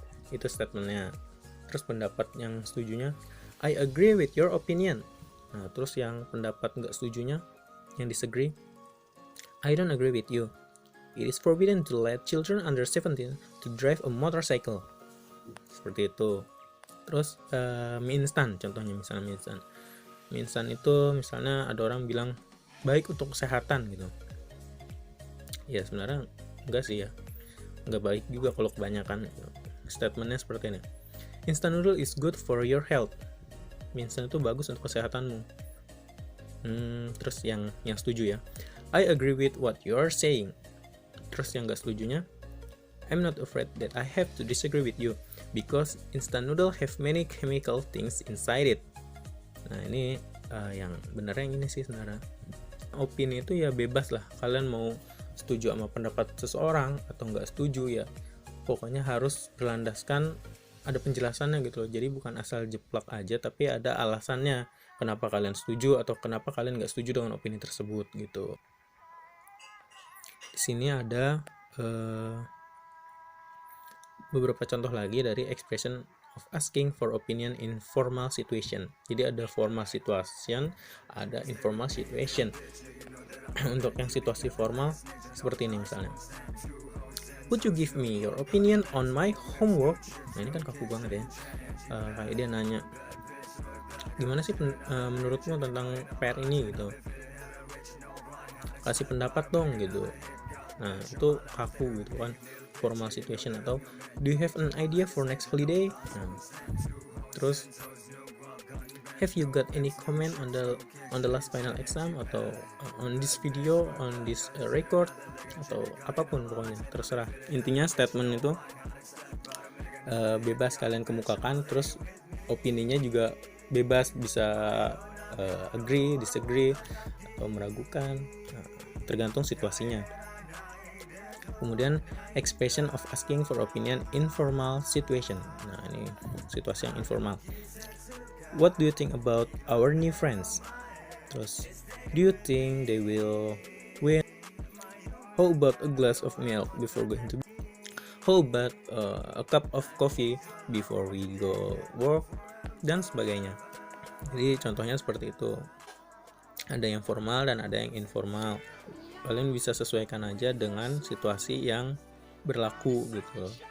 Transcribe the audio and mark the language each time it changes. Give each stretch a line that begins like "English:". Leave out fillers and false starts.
Indonesian: Itu statementnya. Terus pendapat yang setujunya,
English: I agree with your opinion.
Indonesian: Nah, terus yang pendapat nggak setujunya, yang disagree,
English: I don't agree with you. It is forbidden to let children under 17 to drive a motorcycle.
Indonesian: Seperti itu. Terus mie instan, contohnya misalnya mie instan. Mie instan itu misalnya ada orang bilang baik untuk kesehatan gitu. Ya sebenarnya enggak sih ya. Enggak baik juga kalau kebanyakan. Statementnya seperti ini.
English: Instant noodle is good for your health.
Indonesian: Mie instan itu bagus untuk kesehatanmu. Terus yang setuju ya,
English: I agree with what you are saying.
Indonesian: Terus yang gak setujunya,
English: I'm not afraid that I have to disagree with you because instant noodle have many chemical things inside it.
Indonesian: Nah ini yang benernya yang ini sih sebenarnya. Opini itu ya bebas lah, kalian mau setuju sama pendapat seseorang atau nggak setuju ya, pokoknya harus berlandaskan ada penjelasannya gitu loh. Jadi bukan asal jeplak aja, tapi ada alasannya kenapa kalian setuju atau kenapa kalian nggak setuju dengan opini tersebut gitu. Di sini ada beberapa contoh lagi dari
English: expression of asking for opinion in formal situation.
Indonesian: Jadi ada
English: formal situation,
Indonesian: ada
English: informal situation.
Indonesian: Untuk yang situasi formal seperti ini misalnya,
English: would you give me your opinion on my homework?
Indonesian: Nah ini kan kaku banget ya. Kayak dia nanya, gimana sih menurutmu tentang PR ini gitu, kasih pendapat dong gitu. Nah itu kaku gitu kan,
English: formal situation.
Indonesian: Atau
English: do you have an idea for next holiday?
Indonesian: Nah, terus
English: have you got any comment on the last final exam, atau on this video, on this record,
Indonesian: atau apapun pokoknya terserah. Intinya statement itu bebas kalian kemukakan. Terus opininya juga bebas, bisa agree, disagree, atau meragukan, tergantung situasinya. Kemudian
English: expression of asking for opinion in formal situation.
Indonesian: Nah ini situasi yang informal.
English: What do you think about our new friends?
Indonesian: Terus,
English: do you think they will win? How about a glass of milk before going to bed? How about a cup of coffee before we go work?
Indonesian: Dan sebagainya. Jadi contohnya seperti itu. Ada yang formal dan ada yang informal. Kalian bisa sesuaikan aja dengan situasi yang berlaku gitu.